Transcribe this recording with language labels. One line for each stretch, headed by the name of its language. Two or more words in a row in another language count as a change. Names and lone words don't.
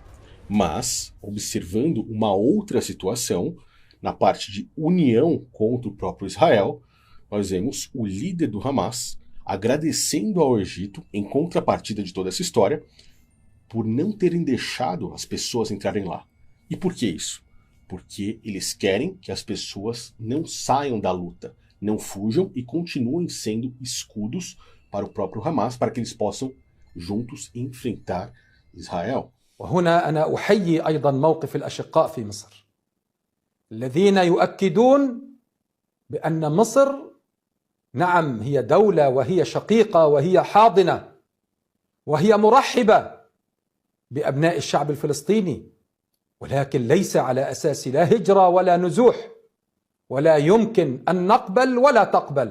Portuguese: Mas, observando uma outra situação, na parte de união contra o próprio Israel, nós vemos o líder do Hamas agradecendo ao Egito, em contrapartida de toda essa história, por não terem deixado as pessoas entrarem lá. E por que isso? Porque eles querem que as pessoas não saiam da luta, não fujam e continuem sendo escudos para o próprio Hamas, para que eles possam juntos enfrentar Israel.
Arabic: وهنا أنا أحيي أيضا موقف الأشقاء في مصر الذين يؤكدون بأن مصر نعم هي دولة وهي شقيقة وهي حاضنة وهي مرحبة بأبناء الشعب الفلسطيني، ولكن ليس على أساس لا هجرة ولا نزوح، ولا يمكن أن نقبل ولا تقبل.